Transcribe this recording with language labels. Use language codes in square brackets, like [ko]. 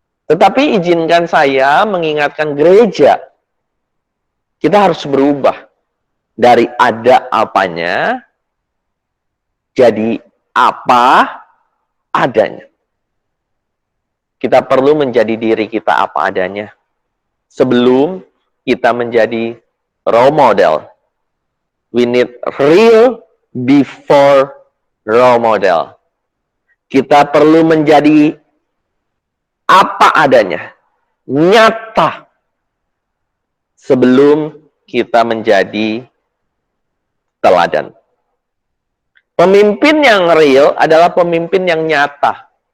[id] Tetapi izinkan saya mengingatkan gereja, kita harus berubah dari ada apanya jadi apa adanya. Kita perlu menjadi diri kita apa adanya sebelum kita menjadi role model. [en] We need real before role model. [id] Kita perlu menjadi apa adanya, nyata, sebelum kita menjadi teladan. Pemimpin yang real adalah pemimpin yang nyata.